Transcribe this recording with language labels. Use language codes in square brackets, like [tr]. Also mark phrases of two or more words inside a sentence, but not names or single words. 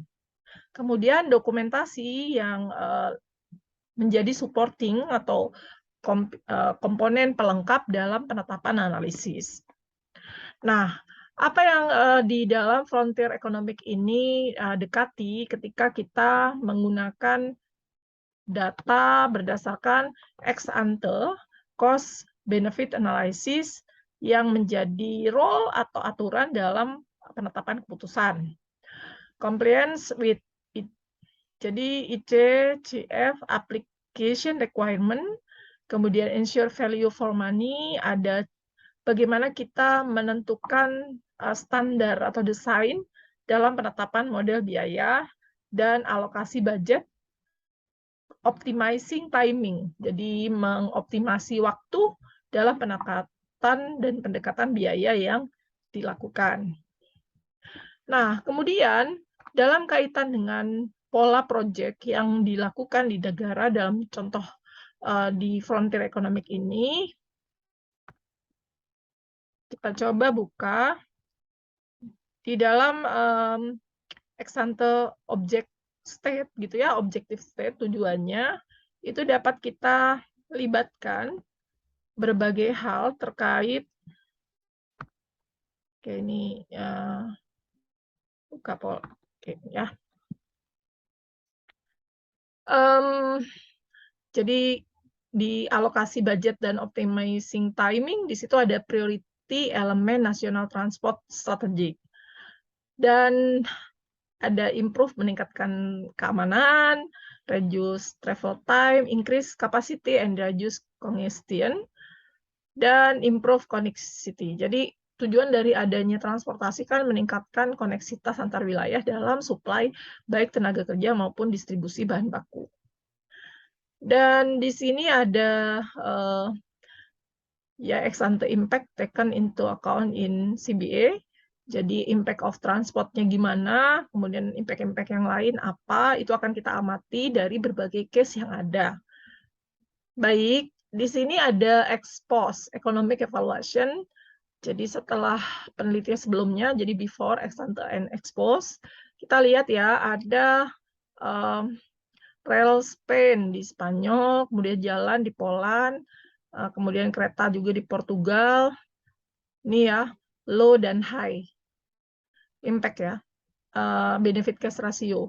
[id] Kemudian dokumentasi yang menjadi supporting atau komponen pelengkap dalam penetapan analisis. Nah, apa yang di dalam [en] frontier economic [id] ini dekati ketika kita menggunakan data berdasarkan [la] ex ante [en] cost benefit analysis [id] yang menjadi role atau aturan dalam penetapan keputusan. [en] Compliance with jadi ICCF application requirement, kemudian ensure value for money, [id] ada bagaimana kita menentukan standar atau desain dalam penetapan model biaya dan alokasi budget, [en] optimizing timing, [id] jadi mengoptimasi waktu dalam penekatan dan pendekatan biaya yang dilakukan. Nah, kemudian dalam kaitan dengan pola proyek yang dilakukan di negara dalam contoh di [en] frontier economic [id] ini, kita coba buka di dalam [la] ex ante [en] object state [id] gitu ya, [en] objective state [id] tujuannya itu dapat kita libatkan berbagai hal terkait ini ya, buka pola ya. Jadi di alokasi budget dan [en] optimizing timing, [id] di situ ada [en] priority elemen national transport strategy. [id] Dan ada improve meningkatkan keamanan, [en] reduce travel time, increase capacity and reduce congestion, dan improve connectivity. [id] Jadi tujuan dari adanya transportasi kan meningkatkan koneksitas antar wilayah dalam supply baik tenaga kerja maupun distribusi bahan baku. Dan di sini ada ya [la] ex ante [en] impact taken into account in CBA. [id] Jadi [en] impact of transportnya [id] gimana, kemudian impact-impact yang lain apa, itu akan kita amati dari berbagai case yang ada. Baik, di sini ada [la] ex post [en] economic evaluation. [id] Jadi setelah penelitian sebelumnya, jadi before, [la] ex ante, and ex post, [id] kita lihat ya ada rel Spain di Spanyol, kemudian jalan di Poland, kemudian kereta juga di Portugal. Ini ya, low dan [en] high impact [id] ya, [en] benefit cash ratio.